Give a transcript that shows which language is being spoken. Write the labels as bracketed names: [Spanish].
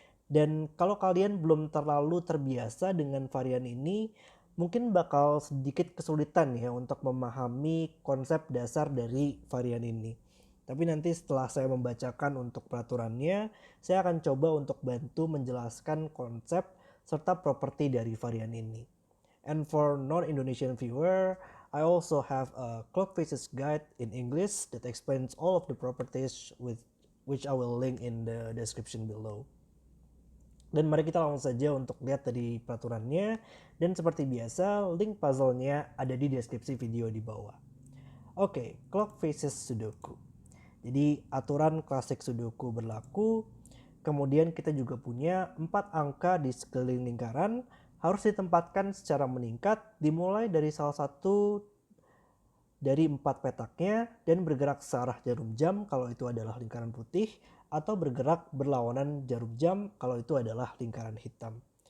[Indonesian] Dan kalau kalian belum terlalu terbiasa dengan varian ini, mungkin bakal sedikit kesulitan ya untuk memahami konsep dasar dari varian ini. Tapi nanti setelah saya membacakan untuk peraturannya, saya akan coba untuk bantu menjelaskan konsep serta properti dari varian ini. [English] And for non-Indonesian viewer, I also have a clock faces guide in English that explains all of the properties with which I will link in the description below. [Indonesian] Dan mari kita langsung saja untuk lihat dari peraturannya. Dan seperti biasa, link puzzle-nya ada di deskripsi video di bawah. Oke, clock faces Sudoku. Jadi aturan klasik Sudoku berlaku. Kemudian kita juga punya 4 angka di sekeliling lingkaran harus ditempatkan secara meningkat dimulai dari salah satu dari 4 petaknya dan bergerak searah jarum jam kalau itu adalah lingkaran putih, atau bergerak berlawanan jarum jam kalau itu adalah lingkaran hitam.